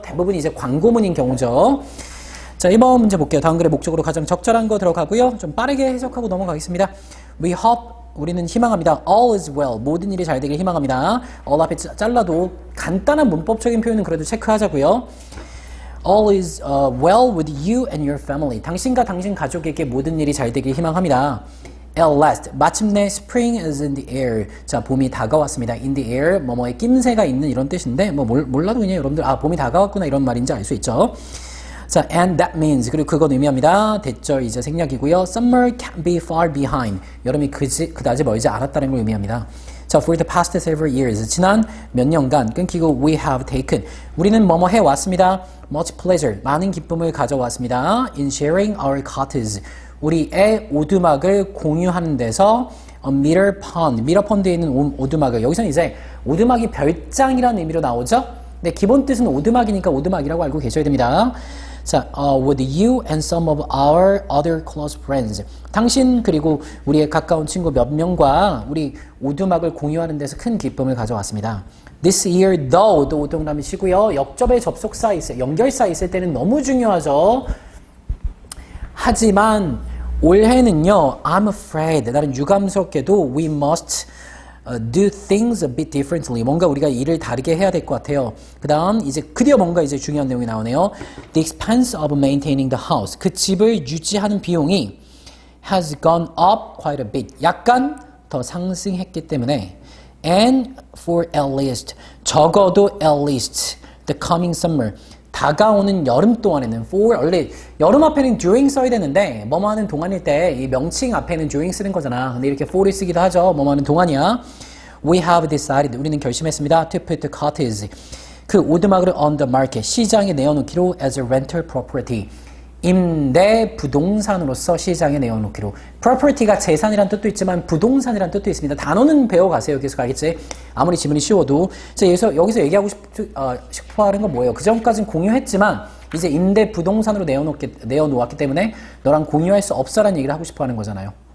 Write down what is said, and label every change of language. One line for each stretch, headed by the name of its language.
Korean: 대부분 이제 광고문인 경우죠. 자, 1번 문제 볼게요. 다음 글의 목적으로 가장 적절한 거 들어가고요. 좀 빠르게 해석하고 넘어가겠습니다.
English: We hope,
Korean: 우리는 희망합니다.
English: All is well,
Korean: 모든 일이 잘 되길 희망합니다. all 앞에 잘라도 간단한 문법적인 표현은 그래도 체크하자고요.
English: All is well with you and your family.
Korean: 당신과 당신 가족에게 모든 일이 잘 되길 희망합니다.
English: At last,
Korean: 마침내
English: spring is in the air.
Korean: 자, 봄이 다가왔습니다. In the air, 뭐뭐에 낌새가 있는 이런 뜻인데 뭐 몰라도 그냥 여러분들 봄이 다가왔구나 이런 말인지 알 수 있죠. 자,
English: and that means,
Korean: 그리고 그건 의미합니다. 대절 이제 생략이고요.
English: Summer can't be far behind.
Korean: 여름이 그다지 멀지 않았다는 걸 의미합니다. 자,
English: for the past several years,
Korean: 지난 몇 년간 끊기고
English: we have taken,
Korean: 우리는 뭐뭐 해왔습니다.
English: much pleasure,
Korean: 많은 기쁨을 가져왔습니다.
English: in sharing our cottages,
Korean: 우리의 오두막을 공유하는 데서
English: a meter pond,
Korean: 미러 펀드에 있는 오두막을, 여기서는 이제 오두막이 별장이라는 의미로 나오죠. 근데 기본 뜻은 오두막이니까 오두막이라고 알고 계셔야 됩니다.
English: 자, with you and some of our other close friends.
Korean: 당신 그리고 우리의 가까운 친구 몇 명과 우리 오두막을 공유하는 데서 큰 기쁨을 가져왔습니다.
English: This year, though,
Korean: 또 동남이시고요. 역접의 접속사 연결사 있을 때는 너무 중요하죠. 하지만 올해는요,
English: I'm afraid,
Korean: 나는 유감스럽게도
English: we must do things a bit differently.
Korean: 뭔가 우리가 일을 다르게 해야 될 것 같아요. 그 다음 이제 드디어 뭔가 이제 중요한 내용이 나오네요.
English: The expense of maintaining the house.
Korean: 그 집을 유지하는 비용이
English: has gone up quite a bit.
Korean: 약간 더 상승했기 때문에
English: and for at least,
Korean: 적어도
English: at least the coming summer,
Korean: 다가오는 여름 동안에는 for, 원래 여름 앞에는 during 써야 되는데 뭐뭐 하는 동안일 때 이 명칭 앞에는 during 쓰는 거잖아. 근데 이렇게 for를 쓰기도 하죠. 뭐뭐 하는 동안이야.
English: We have decided,
Korean: 우리는 결심했습니다.
English: To put the cottage,
Korean: 그 오두막을
English: on the market,
Korean: 시장에 내어놓기로
English: as a rental property,
Korean: 임대 부동산으로서 시장에 내어놓기로. property가 재산이란 뜻도 있지만 부동산이란 뜻도 있습니다. 단어는 배워가세요. 계속 알겠지? 아무리 지문이 쉬워도. 여기서 얘기하고 싶어 하는 건 뭐예요? 그 전까지는 공유했지만 이제 임대 부동산으로 내어놓았기 때문에 너랑 공유할 수 없어라는 얘기를 하고 싶어 하는 거잖아요.